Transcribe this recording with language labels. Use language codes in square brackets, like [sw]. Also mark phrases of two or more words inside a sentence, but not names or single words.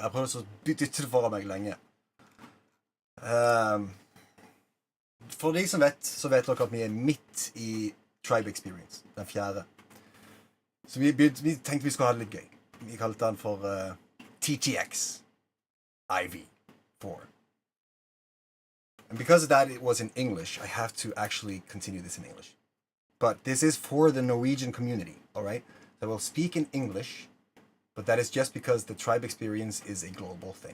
[no] Jeg prøvde å dytte det foran meg lenge. For de som vet, så vet dere at vi er midt i Tribe Experience, den 4. Så vi tenkte vi skulle ha det litt gøy. Vi kalte den for TTX IV4. [en] And because of that it was in English, I have to actually continue this in English. But this is for the Norwegian community, alright? So I will speak in English, but that is just because the Tribe Experience is a global thing.